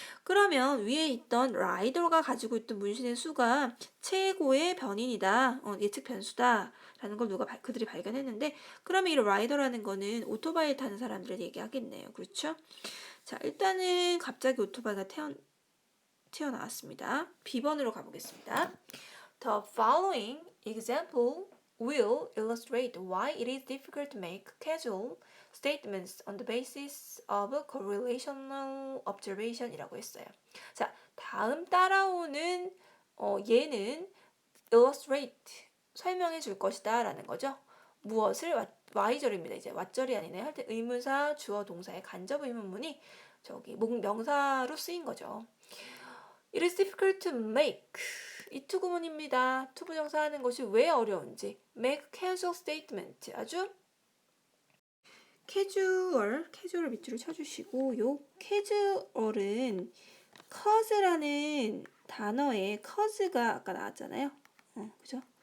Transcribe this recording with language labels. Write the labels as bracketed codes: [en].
[ko] 그러면 위에 있던 라이더가 가지고 있던 문신의 수가 최고의 변인이다, 예측 변수다라는 걸 그들이 발견했는데, 그러면 이 라이더라는 거는 오토바이 타는 사람들을 얘기하겠네요. 그렇죠? 자, 일단은 갑자기 오토바이가 튀어나왔습니다. B번으로 가보겠습니다. [en] The following example will illustrate why it is difficult to make casual statements on the basis of correlational observation [ko] 이라고 했어요. 자, 다음 따라오는 얘는 illustrate, 설명해 줄 것이다 라는 거죠. 무엇을? Y절입니다. 이제 W절이 아니네요. 할 때 의문사, 주어, 동사의 간접 의문문이 명사로 쓰인 거죠. [en] It is difficult to make, [ko] 이 투구문입니다. 투부정사 하는 것이 왜 어려운지. [en] make casual statement, [ko] 아주 캐주얼을 밑줄을 쳐주시고, 요 캐주얼은 cause라는 단어에 cause가 아까 나왔잖아요. 그죠?